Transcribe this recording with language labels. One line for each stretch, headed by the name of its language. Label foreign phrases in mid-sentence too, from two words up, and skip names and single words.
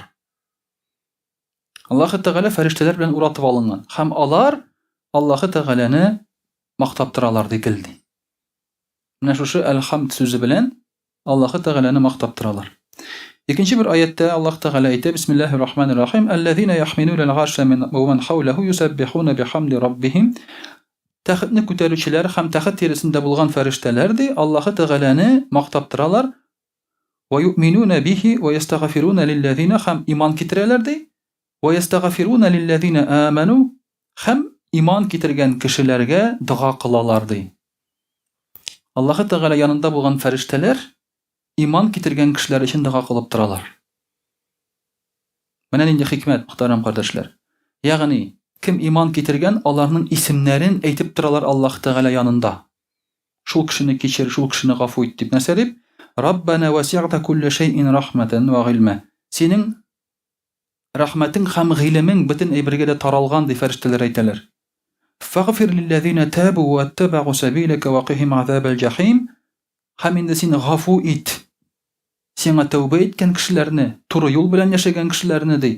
Tatar: Аллаһы Тәгалә фәрештәләр белән уратып алынган, һәм алар Аллаһы Тәгаләне мактап торалар дигелди. Менә шушы Әл-Хамд сүзе белән Аллаһы Тәгаләне мактап торалар. Икенче бер аятта Аллаһ Тәгалә әйтә:
Arabic: بسم الله الرحمن الرحيم. الذين يحملون العرش ومن حوله يسبحون بحمد ربهم.
Tatar: Тәхетне күтәрүчеләр һәм тәхет тирәсендә булган фәрештәләр ди Аллаһы Тәгаләне мактап торалар.
Arabic: ويؤمنون به ويستغفرون للذين,
Tatar: һәм иман китерәләр ди.
Arabic: ويستغفرون للذين آمنوا,
Tatar: һәм иман китергән кешеләргә дуа кылалар ди. Аллаһы Тәгалә янында булган фәрештәләр иман китергән кешеләр өчен дуа кылып торалар. Менә нинди хикмәт, мөхтәрәм кардәшләр. Ягъни кем иман китергән, аларның исемнәрен әйтеп торалар Аллаһ Тәгалә янында. Шул кешене кичер, шул кешене гафу ит дип. Нәрсә дип?
Arabic: ربنا وسعت كل شيء رحمة وعلما.
Tatar: Синең рахмәтең һәм гыйлемең бөтен әйбергә дә таралган ди фәрештәләр әйтәләр.
Arabic: فاغفر للذين تابوا واتبعوا سبيلك وقهم عذاب الجحيم.
Tatar: Һәм инде син гафу ит. Сиңа тәүбә иткән кешеләрне, туры юл белән яшәгән кешеләрне ди.